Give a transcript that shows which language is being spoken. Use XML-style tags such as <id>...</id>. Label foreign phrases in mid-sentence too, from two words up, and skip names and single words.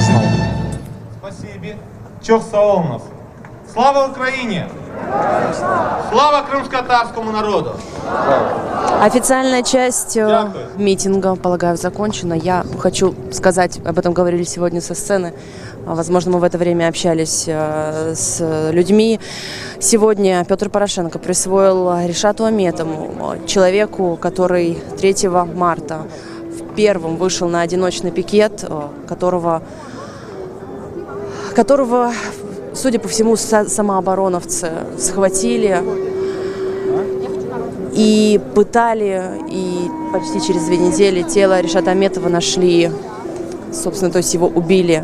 <uk>Спасибі.</uk> <crh>Çok sağ olunuz.</crh> <uk>Слава Україні! Слава кримськотатарському народу!</uk> <ru>Официальная часть митинга, полагаю, закончена. Я хочу сказать, об этом говорили сегодня со сцены. Возможно, мы в это время общались с людьми. Сегодня Петр Порошенко присвоил Ришату Аметову, человеку, который 3 марта первым вышел на одиночный пикет, которого, судя по всему, самообороновцы схватили и пытали, и почти через 2 недели тело Ришата Аметова нашли, собственно, то есть его убили.</ru>